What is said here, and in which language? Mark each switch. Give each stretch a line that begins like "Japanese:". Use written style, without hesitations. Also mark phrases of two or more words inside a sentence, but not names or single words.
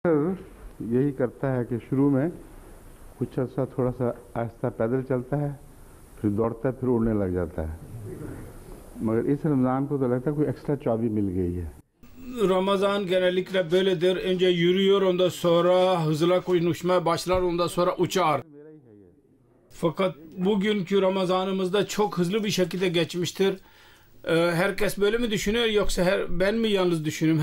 Hindi: यही करता है कि शुरू में कुछ अर्सा थोड़ा सा आहिस्ता पैदल चलता है, फिर दौड़ता है, फिर उड़ने लग जाता है। मगर इस रमज़ान को तो लगता है कोई एक्स्ट्रा चाबी मिल गई है.
Turkish: Ramazan genellikle böyledir. Önce yürüyor, ondan sonra hızla konuşmaya başlar, ondan sonra uçar. Fakat bugünkü Ramazanımızda çok hızlı bir şekilde geçmiştir. Herkes böyle mi düşünüyor yoksa ben mi yalnız düşünüyorum?